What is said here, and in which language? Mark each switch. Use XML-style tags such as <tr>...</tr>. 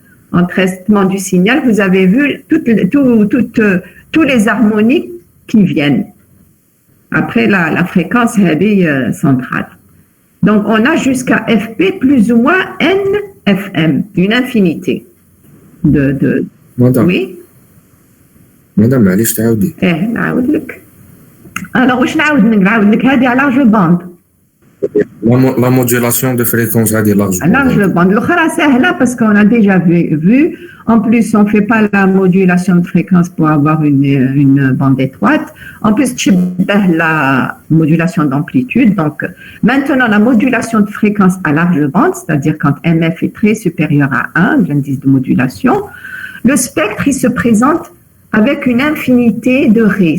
<fr>En traitement du signal, vous avez vu tous les harmoniques qui viennent. Après la fréquence centrale. Donc, on a jusqu'à FP plus ou moins NFM, une infinité de Madame. Oui.</fr> <ar>Madame, معليش تعاودي. نعاود لك. Alors, واش نعاود لك هذه على large bande.</ar> <fr>La modulation de fréquence à large bande. Large bande. L'autre</fr> <ar>سهلة</ar> <fr>parce qu'on a déjà vu. En plus, on ne fait pas la modulation de fréquence pour avoir une bande étroite. En plus, la modulation d'amplitude. Donc, maintenant, la modulation de fréquence à large bande, c'est-à-dire quand MF est très supérieur à 1, l'indice de modulation, le spectre, il se présente avec une infinité de raies.</fr>